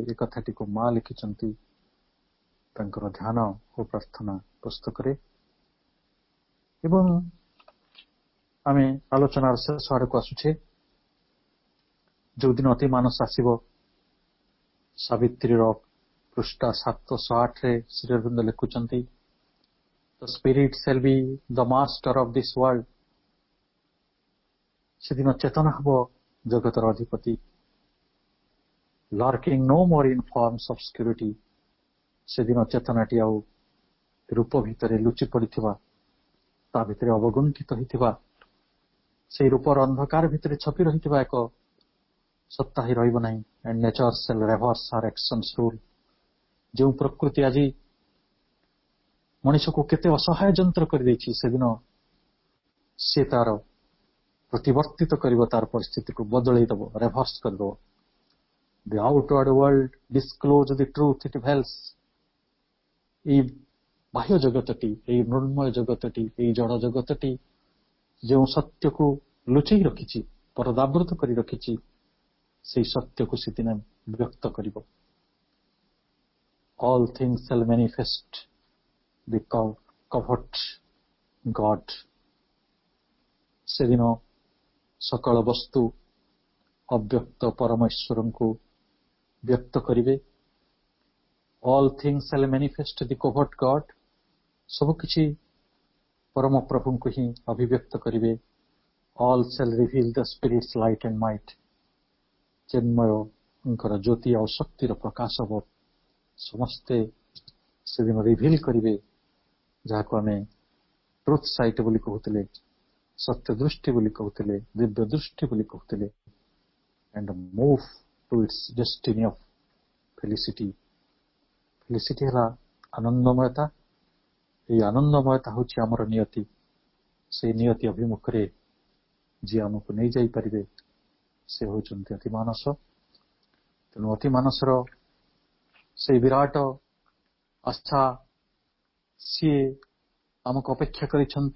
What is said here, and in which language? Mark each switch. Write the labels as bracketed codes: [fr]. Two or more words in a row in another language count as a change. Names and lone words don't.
[or] ଏ କଥାଟିକୁ ମା ଲେଖିଛନ୍ତି ତାଙ୍କର ଧ୍ୟାନ ଓ ପ୍ରାର୍ଥନା ପୁସ୍ତକରେ। ଏବଂ ଆମେ ଆଲୋଚନାର ଶେଷ ଆଡ଼କୁ ଆସୁଛେ। ଯୋଉଦିନ ଅତି ମାନସ ଆସିବ, ସାବିତ୍ରୀର ପୃଷ୍ଠା 708ରେ ଶ୍ରୀ ଅରବିନ୍ଦ ଲେଖୁଛନ୍ତି, [en] The spirit shall be the master of this world. [or] ସେଦିନ ଚେତନା ହେବ ଜଗତର ଅଧିପତି। [en] Lurking no more in forms of obscurity. [or] ସେଦିନ ଚେତନାଟି ଆଉ ରୂପ ଭିତରେ ଲୁଚି ପଡ଼ିଥିବା, ତା ଭିତରେ ଅବଗୁଣ୍ଠିତ ହୋଇଥିବା, ସେହି ରୂପର ଅନ୍ଧକାର ଭିତରେ ଛପି ରହିଥିବା ଏକ ସତ୍ତା ହିଁ ରହିବ ନାହିଁ। [en] And nature shall reverse her actions rule. [or] ଯେଉଁ ପ୍ରକୃତି ଆଜି ମଣିଷକୁ କେତେ ଅସହାୟ ଯନ୍ତ୍ର କରିଦେଇଛି, ସେଦିନ ସେ ତାର ପ୍ରତିବର୍ତ୍ତିତ କରିବ, ତାର ପରିସ୍ଥିତିକୁ ବଦଳେଇ ଦେବ, ରେଭର୍ସ କରିଦେବ। [en] The outward world disclose the truth it veils. [or] ଏହି ବାହ୍ୟ ଜଗତଟି, ଏହି ମୃଣ୍ମୟ ଜଗତଟି, ଏହି ଜଡ଼ ଜଗତଟି ଯେଉଁ ସତ୍ୟକୁ ଲୁଚେଇ ରଖିଛି, ପରଦାବୃତ କରି ରଖିଛି, ସେହି ସତ୍ୟକୁ ସେଦିନ ବ୍ୟକ୍ତ କରିବ। [en] All things shall manifest the covert God. [or] ସେଦିନ ସକଳ ବସ୍ତୁ ଅବ୍ୟକ୍ତ ପରମେଶ୍ୱରଙ୍କୁ ବ୍ୟକ୍ତ କରିବେ। [en] All things shall manifest the covert God. [or] ସବୁକିଛି ପରମ ପ୍ରଭୁଙ୍କୁ ହିଁ ଅଭିବ୍ୟକ୍ତ କରିବେ। [en] All shall reveal the spirit's light and might. [or] ଚିନ୍ମୟଙ୍କର ଜ୍ୟୋତି ଆଉ ଶକ୍ତିର ପ୍ରକାଶ ହେବ। ସମସ୍ତେ ସେଦିନ ରିଭିଲ୍ କରିବେ, ଯାହାକୁ ଆମେ [en] truth sight [or] ବୋଲି କହୁଥିଲେ, ସତ୍ୟ ଦୃଷ୍ଟି ବୋଲି କହୁଥିଲେ, ଦିବ୍ୟ ଦୃଷ୍ଟି ବୋଲି କହୁଥିଲେ। [en] And move to its destiny of felicity. [or] Felicity ହେଲା ଆନନ୍ଦମୟତା। ଏହି ଆନନ୍ଦମୟତା ହେଉଛି ଆମର ନିୟତି। ସେହି ନିୟତି ଅଭିମୁଖରେ ଯିଏ ଆମକୁ ନେଇଯାଇପାରିବେ, ସେ ହେଉଛନ୍ତି ଅତି ମାନସ। ତେଣୁ ଅତି ମାନସର ସେହି ବିରାଟ ଆସ୍ଥା, ସିଏ ଆମକୁ ଅପେକ୍ଷା କରିଛନ୍ତି।